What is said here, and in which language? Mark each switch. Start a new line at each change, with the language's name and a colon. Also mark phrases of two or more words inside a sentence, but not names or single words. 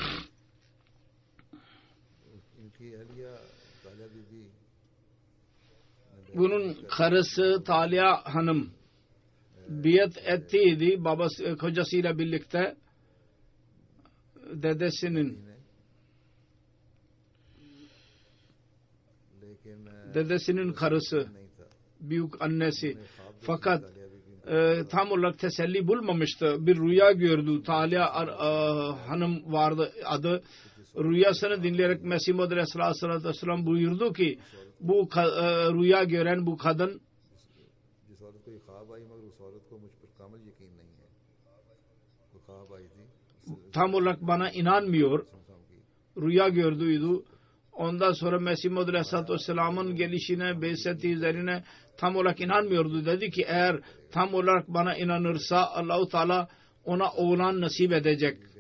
Turkish: Bunun karısı Talia Hanım biyet ettiydi babası kocasıyla birlikte dedesinin karısı büyük annesi fakat tam olarak teselli bulmamıştı. Bir rüya gördü. Talia Hanım vardı adı rüyasını dinleyerek Mesih Muhammed Aleyhisselatü Vesselam buyurdu ki bu rüya gören bu kadın
Hindi: जिस औरत को ये ख्वाब आई मगर उस औरत को मुझ पर कामिल यकीन नहीं है वो ख्वाब आई थी
Turkish: tam olarak bana inanmıyor. Rüya gördüydü. Ondan sonra Mesih Muhammed Aleyhisselatü Vesselam'ın gelişine, beyseti üzerine tam olarak inanmıyordu. Dedi ki eğer tam olarak bana inanırsa Allah-u Teala ona oğlan nasip edecek.